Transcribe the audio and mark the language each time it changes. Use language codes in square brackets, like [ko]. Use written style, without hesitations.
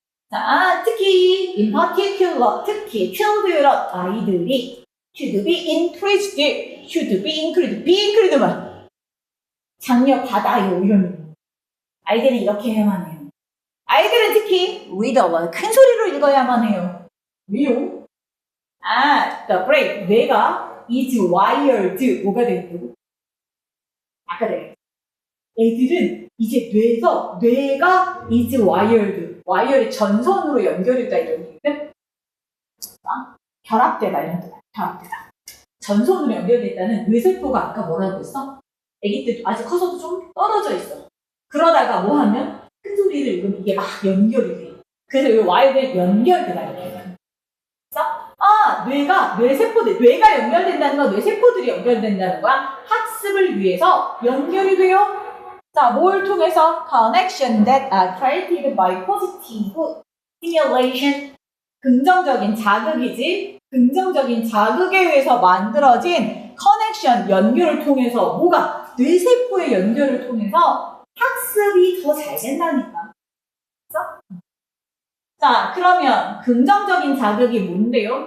[ko] 자, 특히 [en] in particular, [ko] 특히 [en] children [ko] 아이들이 [en] should be encouraged, be encouraged [ko] 뭐 장려 받아요 이런. 아이들은 이렇게 해야만 해요. 아이들은 특히 [en] read aloud, [ko] 큰 소리로 읽어야만 해요. 왜요? [en] the brain, [ko] 뇌가 [en] is wired, [ko] 뭐가 되겠다고? 아까 내가 애들은 이제 뇌가 [en] is wired [ko] 의 전선으로 연결했다 이런 얘기는 결합되다 이런 뜻이야. 결합되다. 전선으로 연결됐다는 뇌세포가 아까 뭐라고 했어? 애기 때 아직 커서도 좀 떨어져 있어. 그러다가 뭐 하면 큰 소리를 읽으면 이게 막 연결이 돼. 그래서 이 와이어에 연결되다 이렇게. 그래서 뇌가 연결된다는 건 뇌세포들이 연결된다는 거야. 학습을 위해서 연결이 돼요. 자, 뭘 통해서? [en] Connection that are created by positive stimulation. [ko] 긍정적인 자극이지. 긍정적인 자극에 의해서 만들어진 커넥션, 연결을 통해서 뭐가? 뇌세포의 연결을 통해서 학습이 더 잘 된다니까. 그래서? 자, 그러면 긍정적인 자극이 뭔데요?